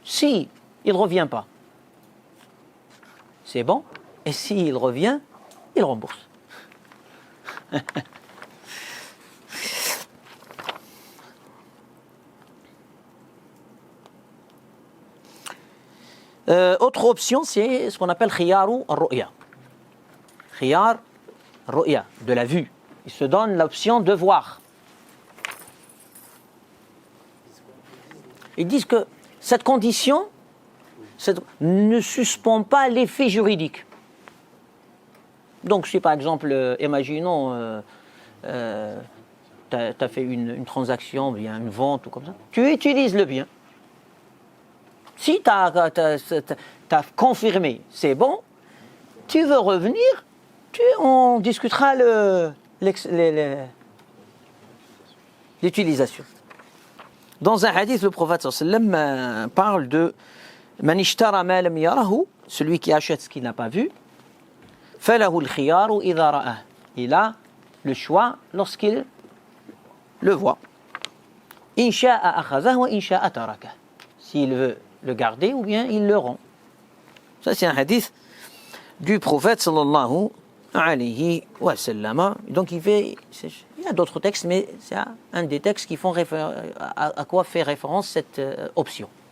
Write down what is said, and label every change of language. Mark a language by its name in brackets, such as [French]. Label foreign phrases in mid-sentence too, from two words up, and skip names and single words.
[French] Si il ne revient pas, c'est bon. Et s'il revient, il rembourse. Autre option, c'est ce qu'on appelle [Arabic] خيار الرؤية. خيار رؤية, [French] de la vue. Il se donne l'option de voir. Ils disent que cette condition ne suspend pas l'effet juridique. Donc si par exemple, imaginons, tu as fait une transaction, bien une vente ou comme ça, tu utilises le bien. Si tu as confirmé, c'est bon, tu veux revenir, on discutera l'utilisation. Dans un hadith, le prophète [Arabic] صلى الله عليه وسلم [French] parle de [Arabic] من اشترى ما لم يره, [French] celui qui achète ce qu'il n'a pas vu, [Arabic] فله الخيار إذا رآه. [French] Il a le choix lorsqu'il le voit. [Arabic] إن شاء أخذه وإن شاء تركه. [French] S'il veut le garder ou bien il le rend. Ça c'est un hadith du prophète [Arabic] صلى الله عليه وسلم. [French] Donc il y a d'autres textes, mais c'est un des textes qui font à quoi fait référence cette option.